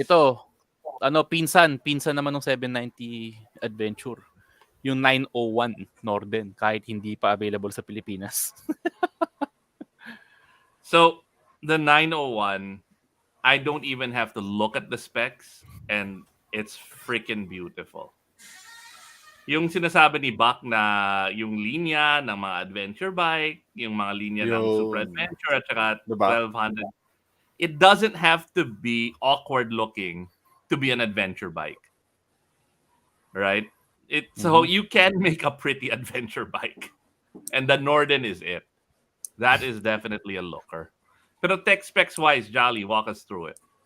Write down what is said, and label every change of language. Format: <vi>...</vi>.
<tl>Ito, pinsan naman ng 790 Adventure. Yung 901 Norden, kahit hindi pa available sa Pilipinas.</tl> <en>So, the 901, I don't even have to look at the specs and it's freaking beautiful.</en> <tl>Yung sinasabi ni Buck na yung linya ng mga adventure bike, yung mga linya ng Super Adventure at saka Diba?</tl> <en>1200, it doesn't have to be awkward looking to be an adventure bike. Right? So you can make a pretty adventure bike. And the Norden is it. That is definitely a looker. Pero tech specs wise, Jolly, walk us through it.</en>